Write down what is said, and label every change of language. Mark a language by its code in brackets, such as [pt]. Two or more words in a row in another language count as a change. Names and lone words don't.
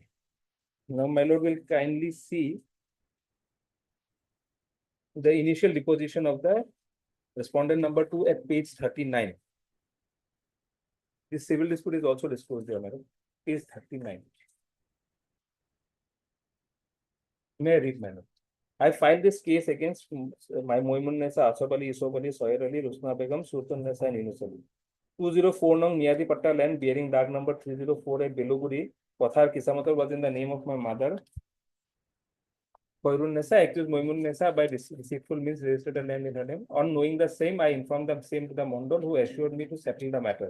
[en] Now, my lord will kindly see the initial deposition of the respondent number 2 at page 39. This civil dispute is also disclosed there, madam. Page 39. May I read, madam? I filed this case against my Moimun Nessa, Asaf Ali, Isof Ali, Soyer Ali, Rusna Begum, Sultan Nessa, and Yunus Ali. 204 Nong Miyadi Patta land bearing dark number 304 at Beloguri, Pathar Kisamatar was in the name of my mother. Koirun Nessa accused Moimun Nessa by deceitful means registered a land in her name. On knowing the same, I informed the same to the Mondol, who assured me to settle the matter.